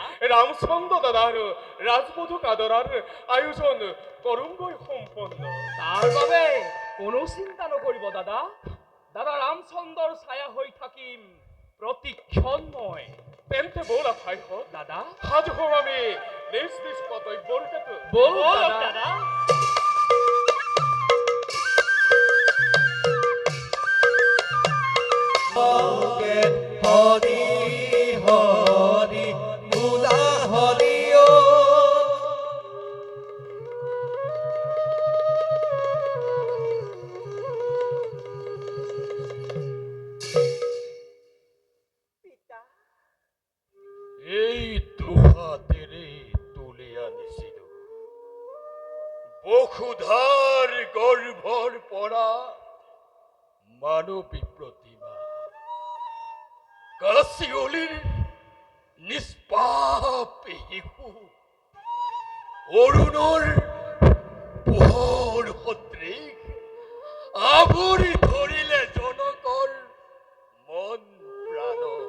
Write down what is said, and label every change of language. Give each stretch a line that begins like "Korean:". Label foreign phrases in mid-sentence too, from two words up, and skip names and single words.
Assamese: ৰামচন্দ্ৰ দাদাৰ ৰাজবধূক আদৰাৰ আয়োজন কৰোঁগৈ সম্পন্ন। তাৰ বাবে কোনো চিন্তা নকৰিব দাদা। দাদা ৰামচন্দ্ৰৰ ছায়া হৈ থাকিম প্ৰতিক্ষণ মই। তেন্তে ব'লা ভাইহঁত, দাদা, সাজু হওঁ আমি নিজ নিজ কৰ্তব্যৰ হেতু। বলক দাদা। হরি হরি মুলা হরি ও এই দুহাতেৰে তুলি আনিছিলো বসুধাৰ গৰ্ভৰ পৰা মানৱী প্ৰতিমা, কাচিয়লীৰ নিষ্পাপ শিশু, অৰুণৰ পোহৰ সদৃশ আৱৰি ধৰিলে জনকৰ মন প্ৰাণ।